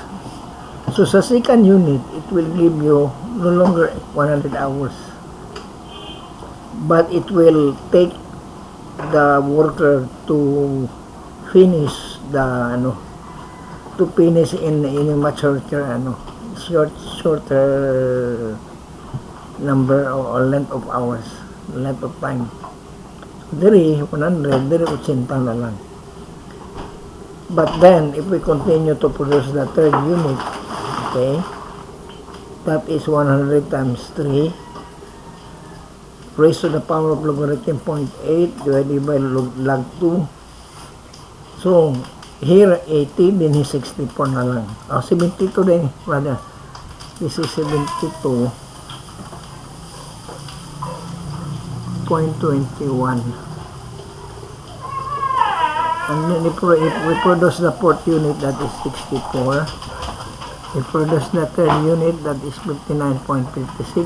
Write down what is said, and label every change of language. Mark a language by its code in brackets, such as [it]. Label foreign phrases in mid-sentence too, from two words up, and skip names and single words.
[en] So sa second unit, it will give you no longer 100 hours, but it will take the worker to finish the in a much shorter number or length of hours, length of time. [ceb] Diri 100, diri 80 na lang. [en] But then if we continue to produce the third unit, okay, that is 100 times 3 raised to the power of logarithm 0.8 divided by log 2. So here 80, then 64 na lang. 72 din, brother. This is 72.21. And then if we produce the fourth unit, that is 64. We produce the third unit, that is 59.56.